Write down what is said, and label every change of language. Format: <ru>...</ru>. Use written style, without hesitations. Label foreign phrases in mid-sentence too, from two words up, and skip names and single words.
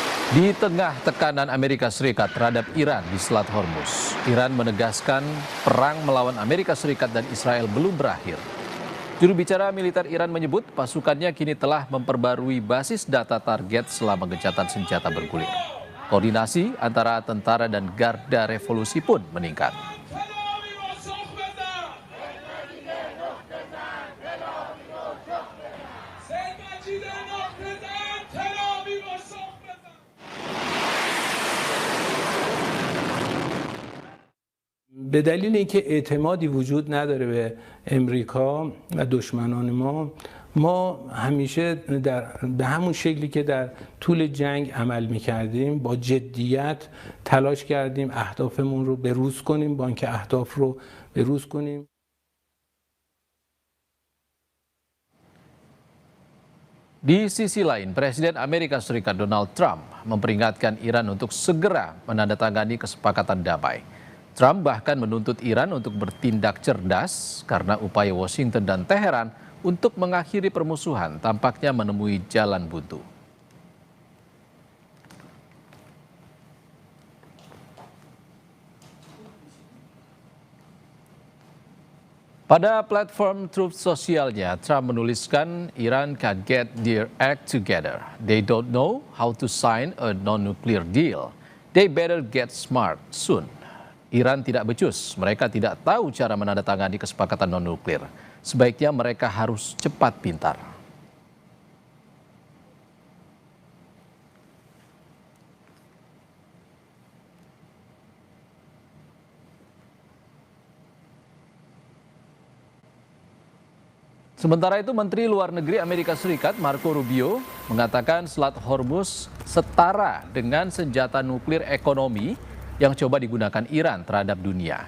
<id>Di tengah tekanan Amerika Serikat terhadap Iran di Selat Hormuz, Iran menegaskan perang melawan Amerika Serikat dan Israel belum berakhir. Juru bicara militer Iran menyebut pasukannya kini telah memperbarui basis data target selama gencatan senjata bergulir. Koordinasi antara tentara dan garda revolusi pun meningkat.</id> <fa>به دلیل اینکه اعتمادی وجود نداره به امریکا و دشمنان ما همیشه به همون شکلی که در طول جنگ عمل می‌کردیم با جدیت تلاش کردیم اهدافمون رو بروز کنیم، بانک اهداف رو بروز کنیم.</fa> <id>Di sisi lain, Presiden Amerika Serikat Donald Trump memperingatkan Iran untuk segera menandatangani kesepakatan damai. Trump bahkan menuntut Iran untuk bertindak cerdas karena upaya Washington dan Teheran untuk mengakhiri permusuhan tampaknya menemui jalan buntu. Pada platform Truth sosialnya, Trump menuliskan</id> <en>Iran can get their act together. They don't know how to sign a non-nuclear deal. They better get smart soon.</en> <id>Iran tidak becus, mereka tidak tahu cara menandatangani kesepakatan non-nuklir. Sebaiknya mereka harus cepat pintar. Sementara itu, Menteri Luar Negeri Amerika Serikat Marco Rubio mengatakan Selat Hormuz setara dengan senjata nuklir ekonomi yang coba digunakan Iran terhadap dunia.</id>